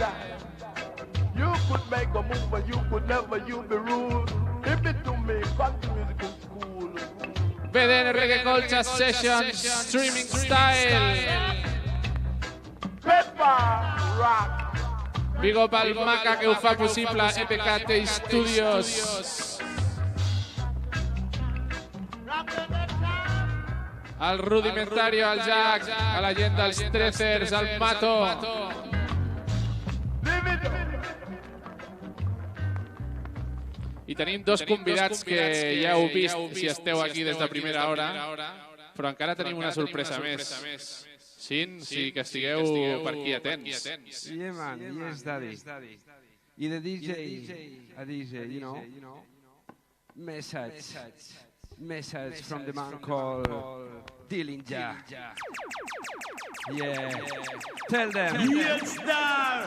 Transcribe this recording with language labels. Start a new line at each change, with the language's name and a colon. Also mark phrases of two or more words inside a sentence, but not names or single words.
English: You could make a move, but you could never, you be rude. Give it to me, come to musical school. BDN Reggae Culture Session Streaming Style. Pepper Rock. Big up
Catalan: al Maca que ho fa possible, EPKT Studios. Al Rudimentario, al Jack, a la gent dels Tracers, al Mato. I tenim dos convidats que ja heu vist si esteu aquí des de primera hora, però encara tenim una sorpresa més. Sí, que estigueu per aquí atents.
English: Yeah, man. Yes, daddy. Y the DJ, a DJ, you know, message from the man called Dillinger. Yeah. Tell them. Yes, star.